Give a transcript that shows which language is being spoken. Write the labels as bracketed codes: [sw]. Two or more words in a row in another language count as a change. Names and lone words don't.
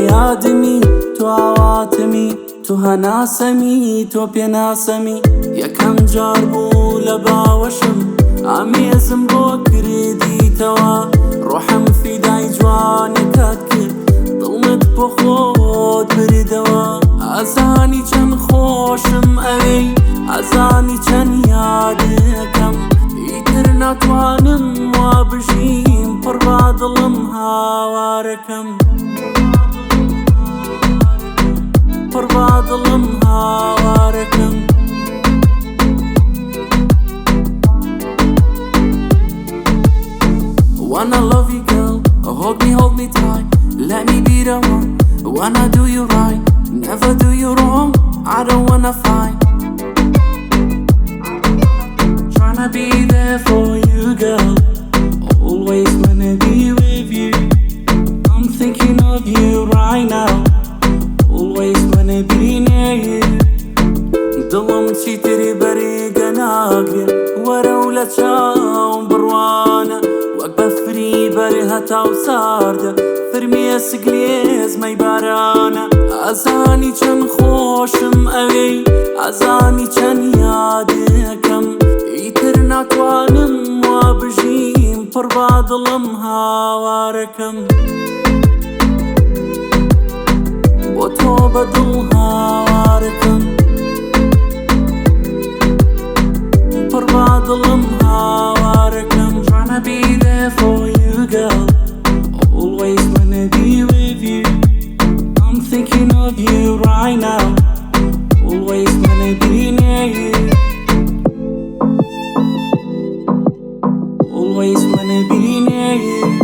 [ckb] یادمی تۆ ئاواتمی تۆ هەناسەمی تۆ پێناسەمی یەکەم جار بوو لە باوەشم ئامێزم بۆ کردیتەوە ڕۆحم فیدای جوانەکەت کرد دڵمت بۆ خۆت بردەوە ئەزانی چەند خۆشم ئەوەی ئەزانی چەند یادەکەم ئیتر ناتوانم وا بژیم پڕ با دڵم هاوارەکەم پڕ با دڵم هاوارەکەم [en] Wanna love you girl, hold me tight, let me be the one. Wanna do you right, never do you wrong, I don't wanna fight. Tryna be there for you girl, always wanna be with you. I'm thinking of you right now, always wanna be near you. [ckb] دڵم چیتری بەریگە ناگرێ وەرە و لە چاوم بڕوانە وەک بەفری بەرێ هەتاو ساردە فرمیە سگلێزمەی بارانە ئەزانی چەند خۆشم ئەوەی ئەزانی چەند یادەکەم ئیتر ناتوانم وا بژیم پڕ با دڵم هاوارەکەم بۆ تۆ بە دڵ هاوارەکەم پڕ با دڵم هاوارەکەم [en] Tryna be there for you girl, always wanna be with you. I'm thinking of you right now, always wanna be near you. Always wanna be near you.